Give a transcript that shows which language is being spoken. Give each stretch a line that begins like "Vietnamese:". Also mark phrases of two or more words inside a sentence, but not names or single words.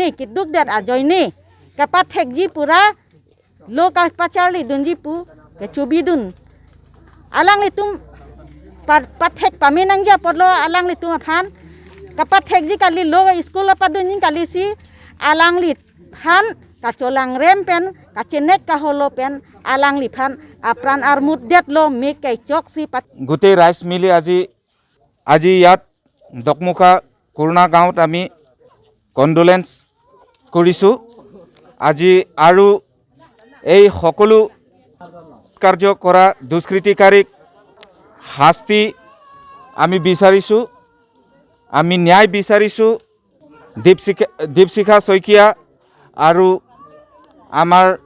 Karbi: kiduk dat ajoyne kapat hekji pura loka pacharli dunji pu ke chubidun alangli tum pathek paminang ja podlo alang li tum phan kapathek ji kali lo school padun kali si alang li phan kacolang rem pen kachenek ka holo pen alang li phan apran armut det lo me kai chok si
Assamese: গোটেই ৰাইজ মিলি আজি ইয়াত ডকমুখা কৰোণা গাঁৱত আমি কণ্ডোলেন্স কৰিছোঁ আজি আৰু এই সকলো কাৰ্য কৰা দুষ্কৃতিকাৰীক শাস্তি আমি বিচাৰিছোঁ আমি ন্যায় বিচাৰিছোঁ দীপশিখা শইকীয়া আৰু আমাৰ